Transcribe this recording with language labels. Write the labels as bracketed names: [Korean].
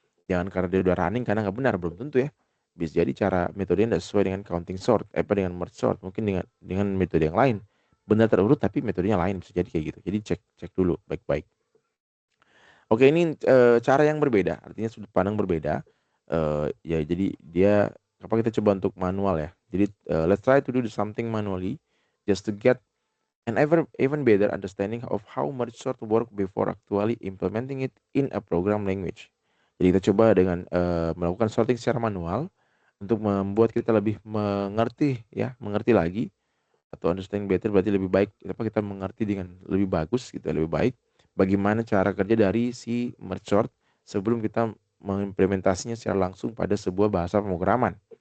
[Indonesian] Jangan karena dia udah running karena nggak benar, belum tentu ya. Bisa jadi cara metodenya tidak sesuai dengan counting sort, dengan merge sort, mungkin dengan metode yang lain. Benar terurut tapi metodenya lain, bisa jadi kayak gitu. Jadi cek dulu baik-baik. Oke, ini cara yang berbeda, artinya sudut pandang berbeda. Ya jadi dia apa kita coba untuk manual ya. [English] Jadi let's try to do something manually just to get an even better understanding of how merge sort work before actually implementing it in a program language. [Indonesian] Jadi kita coba dengan melakukan sorting secara manual untuk membuat kita lebih mengerti lagi atau [English] understanding better [Indonesian] berarti lebih baik kita mengerti dengan lebih bagus gitu, lebih baik bagaimana cara kerja dari si merge sort sebelum kita mengimplementasinya secara langsung pada sebuah bahasa pemrograman.